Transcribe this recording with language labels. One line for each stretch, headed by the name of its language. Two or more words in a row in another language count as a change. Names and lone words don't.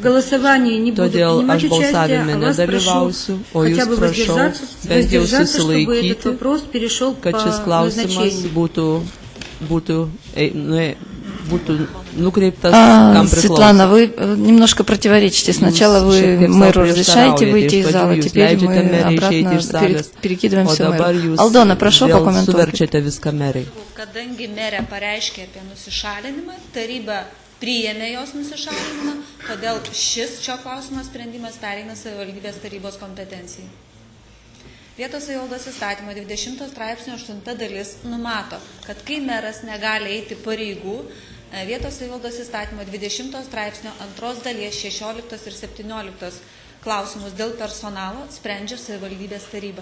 Lithuanian: Todėl aš balsavime nedalyvausiu, o jūs prašau bent jau susilaikyti, kad šis klausimas būtų нукрептас,
Russian: Светлана, вы немножко противоречите. Сначала вы мэру разрешаете выйти из зала, теперь мы обратно перекидываемся мэру. Алдона, прошу прокомментуoti.
Lithuanian: Kadangi merė pareiškė apie nusišalinimą, taryba priėmė jos nusišalinimą, todėl šio klausimo sprendimas pereina savivaldybės tarybos kompetencijai. Vietos savivaldos įstatymo 20 straipsnio 8 dalis numato, kad kai meras negali eiti pareigų, vietos savivaldos įstatymo 20 straipsnio 2 dalies 16 ir 17 klausimus dėl personalo sprendžia savivaldybės taryba.